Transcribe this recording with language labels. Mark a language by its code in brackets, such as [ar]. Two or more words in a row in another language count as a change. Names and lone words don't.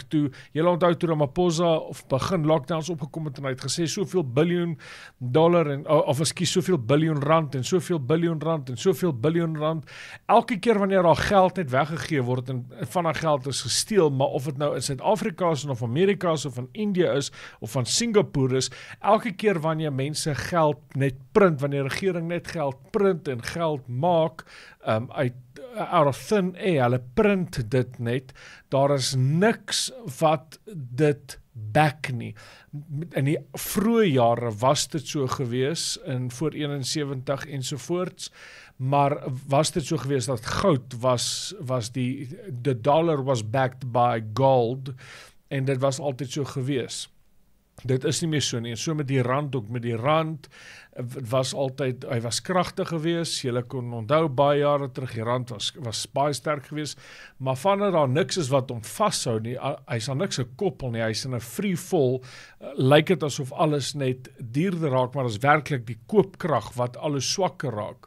[af] Toe, julle onthou toe Ramaphosa of begin lockdowns opgekom het en hy het gesê soveel biljoen dollar soveel biljoen rand en soveel biljoen rand en soveel biljoen rand. Elke keer wanneer daar geld net weggegee word en van daai geld is gesteel, maar of dit nou in Suid-Afrika is of Amerika is of in India is of van Singapore is, elke keer wanneer mense geld net print, wanneer die regering net geld print en geld maak [en] out of thin air, [af] hulle print dit net, daar is niks wat dit back nie. In die vroeë jare was dit so gewees, in voor 71 ensovoorts, maar was dit so gewees dat goud was [en] the dollar was backed by gold, [af] en dit was altyd so gewees. Dit is nie meer so nie, en so met die rand ook, met die rand was altyd, hy was kragtig gewees, julle kon onthou baie jare terug, die rand was baie sterk gewees, maar vanaf daar niks is wat hom vashou nie, hy is aan niks gekoppel nie, hy is in 'n [en] free fall, [af] lyk dit asof alles net duurder raak, maar is werklik die koopkrag wat alles swakker raak.